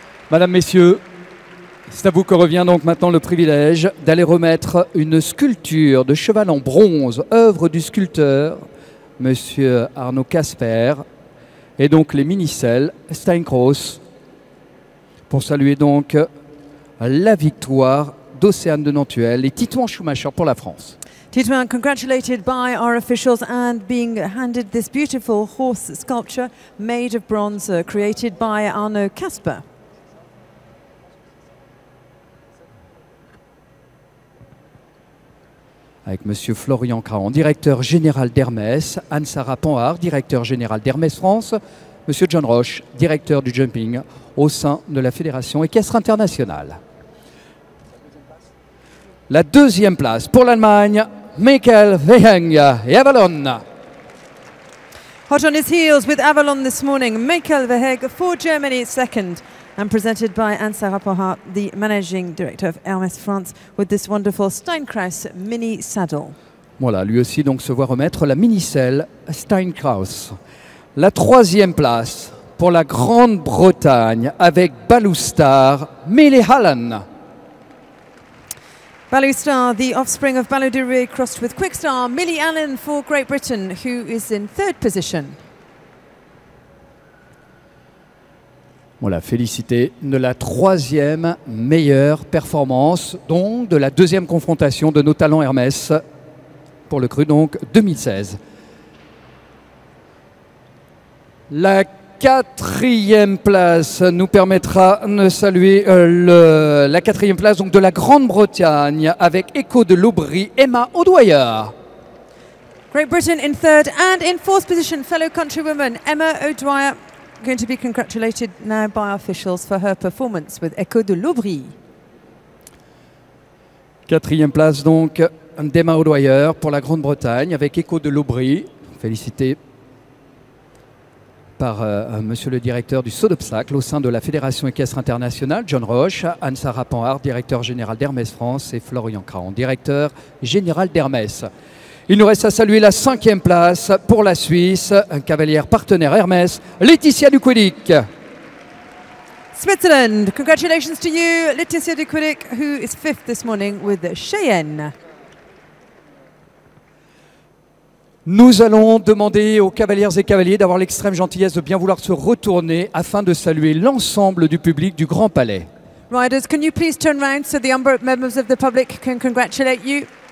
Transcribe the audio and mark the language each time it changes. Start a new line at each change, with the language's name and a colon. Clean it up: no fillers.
French: Madame, Messieurs, c'est à vous que revient donc maintenant le privilège d'aller remettre une sculpture de cheval en bronze, œuvre du sculpteur, Monsieur Arnaud Casper, et donc les Minicelles Steinkraus, pour saluer donc la victoire d'Océane de Nantuel et Titouan Schumacher pour la France.
English: Titouan, congratulated by our officials and being handed this beautiful horse sculpture made of bronze created by Arnaud Casper.
French: Avec Monsieur Florian Cran, directeur général d'Hermès, Anne-Sara Panhard, directeur général d'Hermès France, Monsieur John Roche, directeur du jumping au sein de la Fédération équestre internationale. La deuxième place pour l'Allemagne, Michael Weheng et Avalon.
English: Hot on his heels with Avalon this morning, Michael Weheng for Germany second, and presented by Anne-Sara Panhard, the Managing Director of Hermès France, with this wonderful Steinkraus mini saddle.
French: Voilà, lui aussi donc se voit remettre la mini-selle Steinkraus. La troisième place pour la Grande-Bretagne avec Balustar, Millie Hallen.
English: Balustar, the offspring of Baludiri, crossed with Quickstar, Millie Allen for Great Britain, who is in third position.
French: Voilà, félicité de la troisième meilleure performance, donc de la deuxième confrontation de nos Talents Hermès pour le cru donc 2016. La 4e place nous permettra de saluer la 4e place donc de la Grande-Bretagne avec Echo de l'Aubry, Emma O'Dwyer.
English: Great Britain in 3rd and in 4th position, fellow countrywoman Emma O'Dwyer, going to be congratulated now by officials for her performance with Echo de l'Aubry.
French: 4e place donc d'Emma O'Dwyer pour la Grande-Bretagne avec Echo de l'Aubry. Félicité par monsieur le directeur du saut d'obstacle au sein de la Fédération équestre internationale, John Roche, Anne-Sara Panhard, directeur général d'Hermès France, et Florian Craon, directeur général d'Hermès. Il nous reste à saluer la 5e place pour la Suisse, cavalière partenaire Hermès, Laetitia Duquedic.
English: Switzerland, congratulations to you, Laetitia Duquedic, who is 5th this morning with Cheyenne.
French: Nous allons demander aux cavalières et cavaliers d'avoir l'extrême gentillesse de bien vouloir se retourner afin de saluer l'ensemble du public du Grand Palais.
English: Riders, can you please turn round so the members of the public can congratulate you?